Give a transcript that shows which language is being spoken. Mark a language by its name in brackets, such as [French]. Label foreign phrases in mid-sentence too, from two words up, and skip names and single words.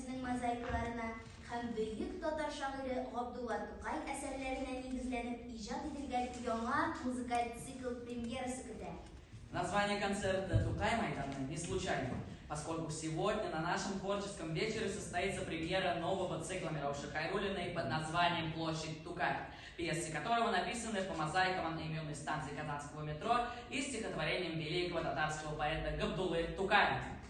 [Tatar] мозаикаларына һәм бөек татар шагыйре Габдулла Тукай әсәрләренә нигезләнеп иҗат ителгән яңа музыкаль цикл премьерасы көтә. [Russian] Название концерта «Тукай Майдана» не случайно, поскольку сегодня на нашем творческом вечере состоится премьера нового цикла Мироши Хайруллиной под названием «Площадь Тукай», пьесы которого написаны по мозаикам одноименной станции Казанского метро и стихотворением великого татарского поэта Габдуллы Тукая.